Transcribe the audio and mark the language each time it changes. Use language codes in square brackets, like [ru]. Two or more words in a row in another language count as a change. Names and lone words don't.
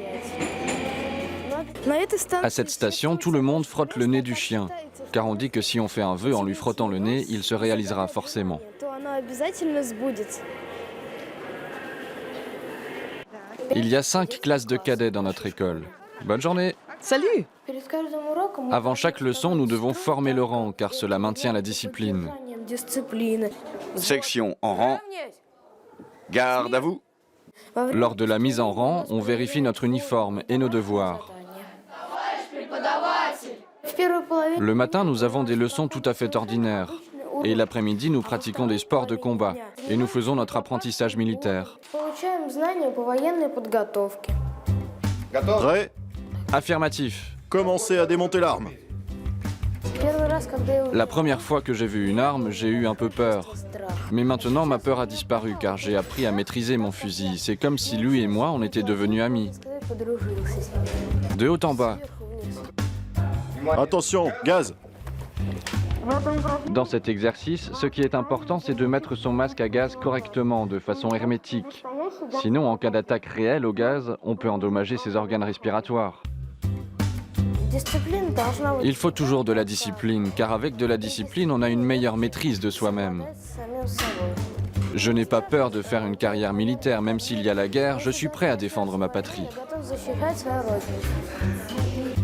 [fr] À cette station, tout le monde frotte le nez du chien, car on dit que si on fait un vœu en lui frottant le nez, il se réalisera forcément. Il y a 5 classes de cadets dans notre école. Bonne journée! Salut! [ru] Перед каждым уроком мы [fr] Avant chaque leçon, nous devons former le rang, car cela maintient la discipline. [ru] дисциплины. [fr] Section en rang. Garde à vous. Lors de la mise en rang, on vérifie notre uniforme et nos devoirs. [ru] В первой половине [fr] Le matin, nous avons des leçons tout à fait ordinaires. Et l'après-midi, nous pratiquons des sports de combat. Et nous faisons notre apprentissage militaire. [ru] получаем знания по военной подготовке. [fr] Prêt? Affirmatif. Commencez à démonter l'arme. [ru] Первый раз, когда я [fr] La première fois que j'ai vu une arme, j'ai eu un peu peur. [ru] страх. [fr] Mais maintenant, ma peur a disparu car j'ai appris à maîtriser mon fusil. C'est comme si lui et moi, on était devenus amis. [ru] Ты подружился с ним. [fr] De haut en bas. [ru] Сверху вниз. [fr] Attention, gaz. Dans cet exercice, ce qui est important, c'est de mettre son masque à gaz correctement, de façon hermétique. Sinon, en cas d'attaque réelle au gaz, on peut endommager ses organes respiratoires. [ru] Дисциплина должна быть [fr] Il faut toujours de la discipline, car avec de la discipline, on a une meilleure maîtrise de soi-même. [ru] с самим собой. [fr] Je n'ai pas peur de faire une carrière militaire, même s'il y a la guerre, je suis prêt à défendre ma patrie. [ru] Я готов защищать свою родину.